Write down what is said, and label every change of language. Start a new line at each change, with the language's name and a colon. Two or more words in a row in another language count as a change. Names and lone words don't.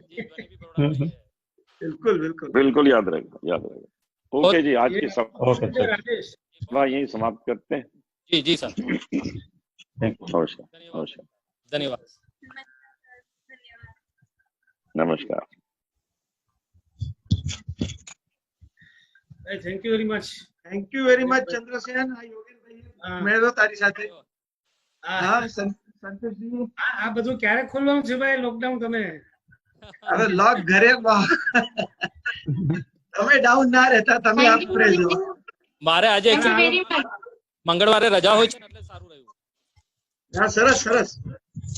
Hindi: बिल्कुल बिल्कुल बिल्कुल याद रहेगा, याद रहेगा। ओके जी, आज की सभा यही समाप्त करते हैं। जी जी सर। नमस्कार। नमस्कार। धन्यवाद। नमस्कार।
English: Thank you very much. Thank you very much चंद्रसेन। मैं तो
Gujarati: તારી સાથે
English: संतोष जी
Gujarati: આ બધું ક્યારે ખોલવાનું છે ભાઈ લોકડાઉન? તમે હવે લોક ઘરે તમે ડાઉન ના રહેતા, તમે આપ રહેજો. મારે આજે મંગળવારે રજા હોય છે એટલે સારું રહ્યું. હા, સરસ સરસ. આવતા